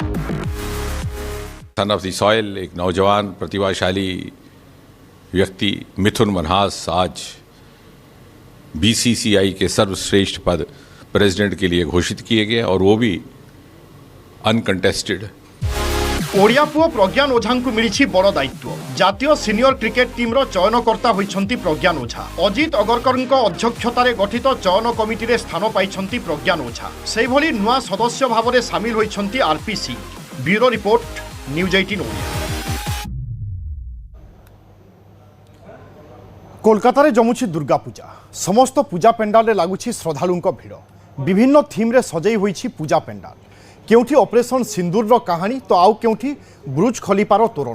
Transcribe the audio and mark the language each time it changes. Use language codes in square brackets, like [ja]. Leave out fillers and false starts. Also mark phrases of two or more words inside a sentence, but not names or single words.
[en] son of the soil [hi] एक नौजवान प्रतिभाशाली व्यक्ति मिथुन मन्हास आज बीसीसीआई के सर्वश्रेष्ठ पद प्रेसिडेंट के लिए घोषित किए गए और वो भी अनकंटेस्टेड। [or] ଓଡ଼ିଆ ପୁଅ ପ୍ରଜ୍ଞାନ ଓଝା କୁ ମିଳିଲା ବଡ଼ ଦାୟିତ୍ୱ। ଜାତୀୟ ସିନିୟର କ୍ରିକେଟ ଟିମ ର ଚୟନକର୍ତ୍ତା ହୋଇଛନ୍ତି ପ୍ରଜ୍ଞାନ ଓଝା। ଅଜିତ ଅଗରକର ଅଧ୍ୟକ୍ଷତାରେ ଗଠିତ ଚୟନ କମିଟି ରେ ସ୍ଥାନ ପାଇଛନ୍ତି ପ୍ରଜ୍ଞାନ ଓଝା। ସେହିଭଳି ନୂଆ ସଦସ୍ୟ ଭାବେ ସାମିଲ ହୋଇଛନ୍ତି ଆରପି ସିଂ। [en] Bureau report News 18 Odia. [or] କୋଲକାତା ରେ ଜମୁଛି ଦୁର୍ଗା ପୂଜା। ସମସ୍ତ ପୂଜା ପେଣ୍ଡାଲ ରେ ଲାଗୁଛି ଶ୍ରଦ୍ଧାଳୁଙ୍କ ଭିଡ଼। ବିଭିନ୍ନ ଥିମ ରେ ସଜେଇ ହୋଇଛି ପୂଜା ପେଣ୍ଡାଲ। କେଉଁଠି ଅପରେସନ ସିନ୍ଦୂର ର କାହାଣୀ ତ ଆଉ କେଉଁଠି ବୁର୍ଜ ଖଲିଫାର ତୋରଣ।